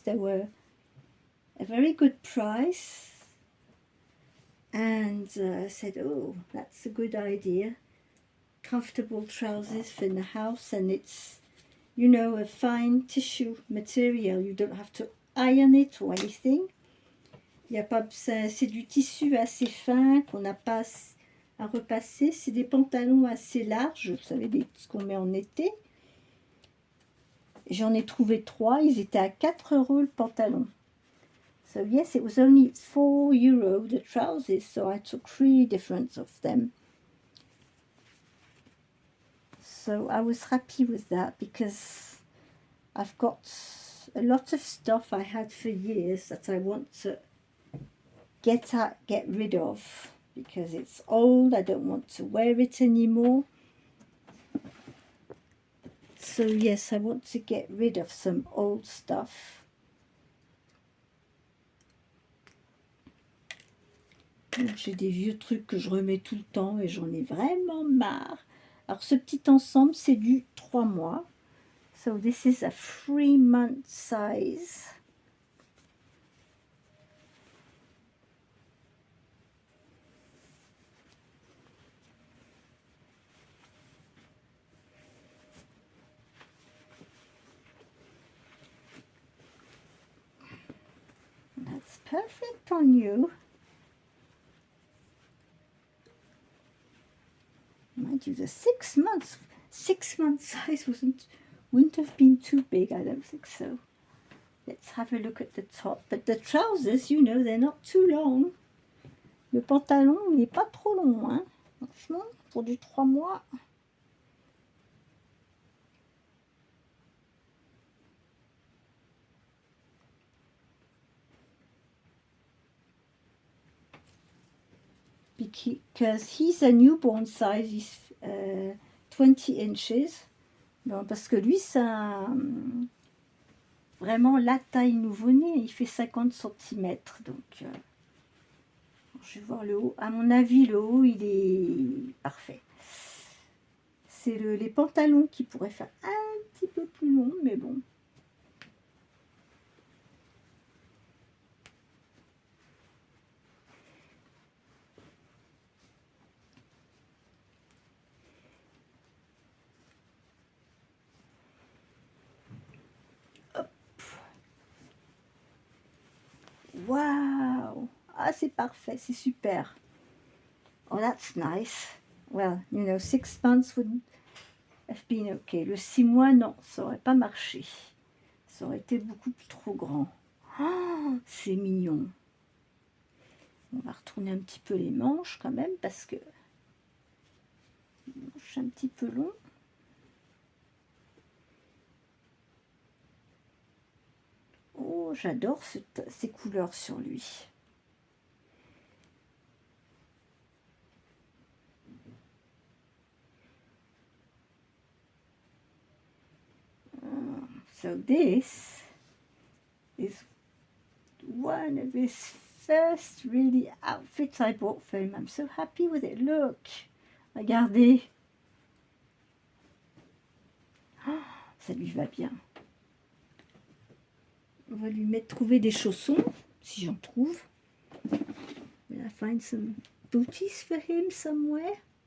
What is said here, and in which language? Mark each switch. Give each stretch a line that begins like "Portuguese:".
English: They were a very good price, and I said, oh, that's a good idea. Comfortable trousers for the house, and it's, you know, a fine tissue material. You don't have to iron it or anything.
French: Y a pas, c'est du tissu assez fin qu'on n'a pas à repasser. C'est des pantalons assez larges, vous savez, ce qu'on met en été. J'en ai trouvé 3, ils étaient à 4 € le pantalon.
English: So yes, it was only €4 the trousers, so I took 3 different of them. So I was happy with that because I've got a lot of stuff I had for years that I want to get rid of because it's old. I don't want to wear it anymore. So yes, I want to get rid of some old stuff.
French: J'ai des vieux trucs que je remets tout le temps et j'en ai vraiment marre. Alors ce petit ensemble, c'est du 3 mois.
English: So this is a 3-month size. That's perfect on you. Mind you, the 6 months size wouldn't have been too big, I don't think so. Let's have a look at the top. But the trousers, you know, they're not too long.
French: Le pantalon, il n'est pas trop long, hein. Franchement, pour du 3 mois.
English: Because he's a newborn size, he's 20 inches.
French: Bon, parce que lui, c'est vraiment la taille nouveau-né. Il fait 50 cm. Donc, je vais voir le haut. À mon avis, le haut, il est parfait. C'est les pantalons qui pourraient faire un petit peu plus long, mais bon. Waouh! Ah, c'est parfait, c'est super.
English: Oh, that's nice. Well, you know, 6 months wouldn't have been okay.
French: Le 6 mois, non, ça aurait pas marché. Ça aurait été beaucoup trop grand. Oh, c'est mignon. On va retourner un petit peu les manches quand même parce que un petit peu long. Oh, j'adore ces couleurs sur lui.
English: So this is one of his first really outfits I bought for him. I'm so happy with it. Look, regardez.
French: Oh, ça lui va bien. On va lui trouver des chaussons, si j'en trouve.
English: Will I find some booties for him somewhere?